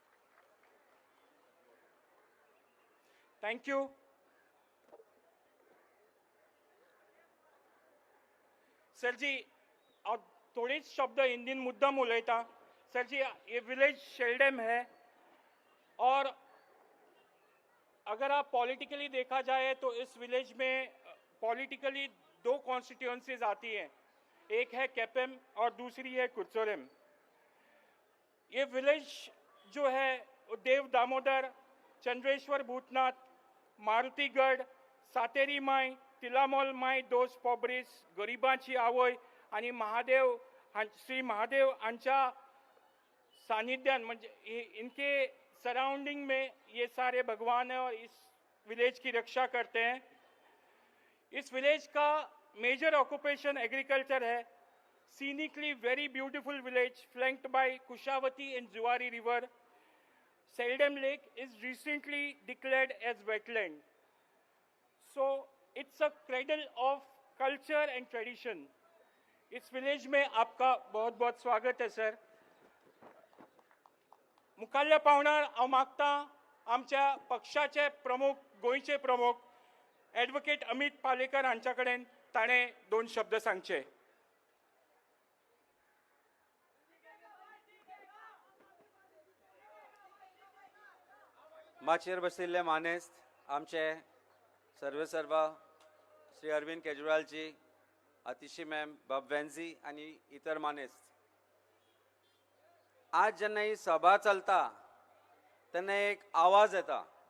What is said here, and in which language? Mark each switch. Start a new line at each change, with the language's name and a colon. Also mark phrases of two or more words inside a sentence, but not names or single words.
Konkani: थँक्यू सरजी हांव थोडेच शब्द हिंदीन मुद्दम उलयतां.
Hindi: सरजी ये विलेज शेल्डेम है और अगर आप पॉलिटिकली देखा जाए तो इस विलेज में पॉलिटिकली दो कॉन्स्टिट्यूंसीज आती हैं, एक है कैपेम और दूसरी है कुर्चोरेम. ये विलेज जो है वो देव दामोदर, चंद्रेश्वर भूतनाथ, मारुतीगड, सातेरी माय, तिलामोल माय दोस पोब्रीस,
Konkani: गरिबांची आवय आणि महादेव श्री महादेव हांच्या सानिध्यान म्हणजे
Hindi: इनके सराउंडिंग में ये सारे भगवान हैं और इस विलेज की रक्षा करते हैं. इस विलेज का
English: major occupation agriculture
Hindi: है.
English: Scenically very beautiful village flanked by Kushavati and Zuari river. Seldom Lake is recently declared as wetland. So it's a cradle of culture and tradition.
Hindi: इस विलेज में आपका बहुत बहुत स्वागत है सर.
Konkani: मुखाल्ल्या पावणार हांव मागतां आमच्या पक्षाचे प्रमुख, गोंयचे प्रमुख ॲडव्होकेट अमित पालेकर हांच्या कडेन ताणें 2 शब्द सांगचे. माचयेर बशिल्ले मानेस्त आमचे सर्वेसर्वा श्री अरविंद केजरीवालजी, आतिशी मॅम, बाब वेंझी आणि इतर मानेस्त, आज जेन्ना ही सभा चलता तेन्ना एक आवाज येता.